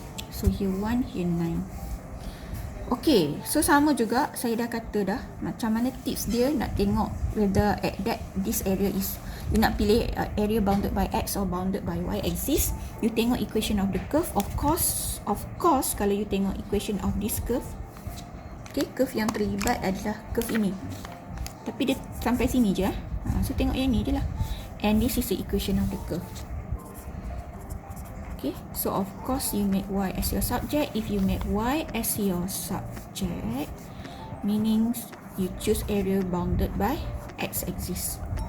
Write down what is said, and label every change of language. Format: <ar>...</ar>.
<en>So, here 1, here 9.</en> <ms>Okay, so sama juga. Saya dah kata dah. Macam mana tips dia nak tengok</ms> <en>whether at that this area is. You</en> <ms>nak pilih</ms> <en>area bounded by X or bounded by Y axis. You tengok equation of the curve. Of course,</en> <ms>kalau you tengok</ms> <en>equation of this curve.</en> <ms>Okay, curve yang terlibat adalah curve ini. Tapi dia sampai sini je. So tengok yang ni je lah.</ms> <en>And this is the equation of the curve. Okay, so of course you make Y as your subject. If you make Y as your subject, meaning you choose area bounded by X axis.</en>